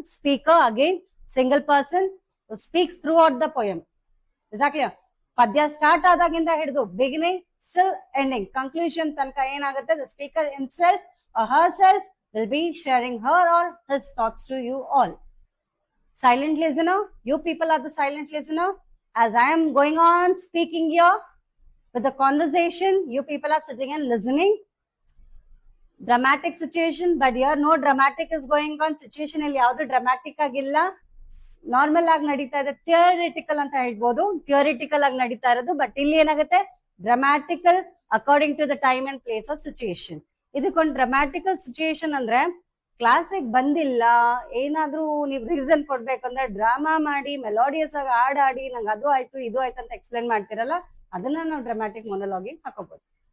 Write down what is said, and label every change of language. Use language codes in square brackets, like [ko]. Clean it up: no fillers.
[en] Speaker again single person speaks throughout the poem. Exactly. [kn] ಪದ್ಯ start ಆದಾಗಿಂದ ಹಿಡಿದು beginning still ending, conclusion ತನಕ ಏನಾಗುತ್ತೆ, [en] The speaker himself or herself will be sharing her or his thoughts to you all. Silent listener, you people are the silent listener. As I am going on speaking here with the conversation, you people are sitting and listening. Dramatic situation, but here no dramatic is going on. Situation [kn] ಇಲ್ಲಿ ಯಾವುದು dramatic ಆಗಿಲ್ಲ, normal ಆಗಿ ನಡೀತಾ ಇದೆ, theoretical ಅಂತ ಹೇಳ್ಬೋದು, theoretical ಆಗಿ ನಡೀತಾ ಇರೋದು. [en] but [kn] ಇಲ್ಲಿ ಏನಾಗುತ್ತೆ, [en] Dramatical according to the time and place of situation. [kn] ಇದಕ್ಕೊಂದು ಡ್ರಾಮ್ಯಾಟಿಕಲ್ ಸಿಚುಯೇಷನ್ ಅಂದ್ರೆ ಕ್ಲಾಸಿಗೆ ಬಂದಿಲ್ಲ, ಏನಾದ್ರೂ ನೀವು ರೀಸನ್ ಕೊಡ್ಬೇಕಂದ್ರೆ ಡ್ರಾಮಾ ಮಾಡಿ ಮೆಲೋಡಿಯಸ್ ಆಗಿ ಹಾಡಾಡಿ ನಂಗೆ ಅದು ಆಯ್ತು ಇದು ಆಯ್ತು ಅಂತ ಎಕ್ಸ್ಪ್ಲೇನ್ ಮಾಡ್ತಿರಲ್ಲ, ಅದನ್ನ ನಾವು ಡ್ರಾಮ್ಯಾಟಿಕ್ ಮೊನೋಲಾಗಿಗೆ ಹಾಕೋಬಹುದು.